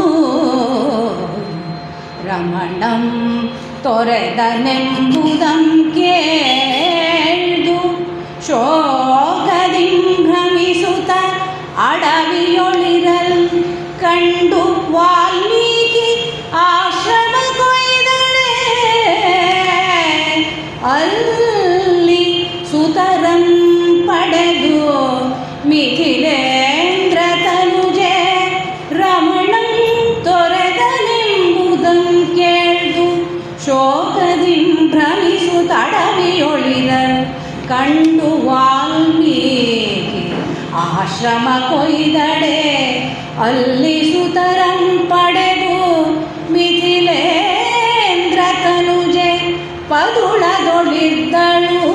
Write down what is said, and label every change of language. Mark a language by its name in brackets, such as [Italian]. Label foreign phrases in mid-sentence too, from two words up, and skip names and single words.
[Kannada] ರಮಣಂ ತೊರೆದನೆಂಬುದಂ ಕೇಳ್ದು ಶೋಕದಿಂ ಭ್ರಮಿಸುತ್ತ ಅಡವಿಯೊಳಿರಲ್ ಕಂಡು ವಾಲ್ಮೀಕಿ ಆಶ್ರಮ ಕೊಯ್ದಳೆ ಅಲ್ಲಿ ಸುತರಂ ಪಡೆದು ಮಿಥಿಲೇಂದ್ರ ತನುಜೆ ರಮಣಂ ತೊರೆದನೆಂಬುದಂ ಕೇಳ್ದು ಶೋಕದಿಂ ಭ್ರಮಿಸುತ್ತಡವಿಯೊಳಿರಲ್ ಕಂಡು ವಾಲ್ಮೀಕಿ ಆಶ್ರಮ ಕೊಯ್ದಡೆ ಅಲ್ಲಿ ಸುತರಂ ಪಡೆದು ಮಿಥಿಲೇಂದ್ರ ತನುಜೆ ಪದುಳದೊಳಿದ್ದಳು.